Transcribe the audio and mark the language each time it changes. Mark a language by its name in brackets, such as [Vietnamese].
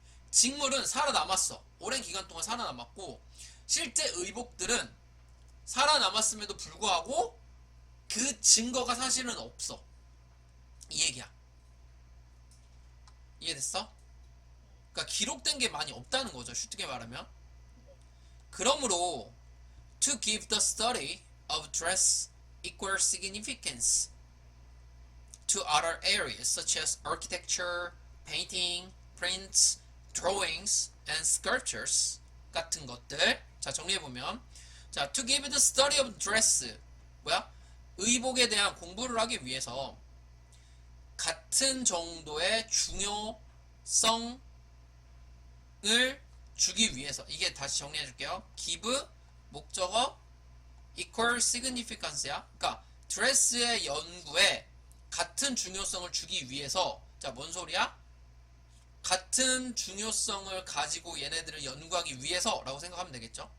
[Korean] 직물은 살아남았어. 오랜 기간 동안 살아남았고 실제 의복들은 살아남았음에도 불구하고 그 증거가 사실은 없어. 이 얘기야. 이해됐어? 그러니까 기록된 게 많이 없다는 거죠. 쉽게 말하면. 그러므로 [English] to give the study of dress equal significance to other areas such as architecture, painting, prints, drawings, and sculptures [Korean] 같은 것들. 자 정리해보면 [English] 자 to give the study of dress [Korean] 뭐야? 의복에 대한 공부를 하기 위해서 같은 정도의 중요성을 주기 위해서 이게 다시 정리해 줄게요. give 목적어 equal significance야. 그러니까 드레스의 연구에 같은 중요성을 주기 위해서 자, 뭔 소리야? 같은 중요성을 가지고 얘네들을 연구하기 위해서라고 생각하면 되겠죠.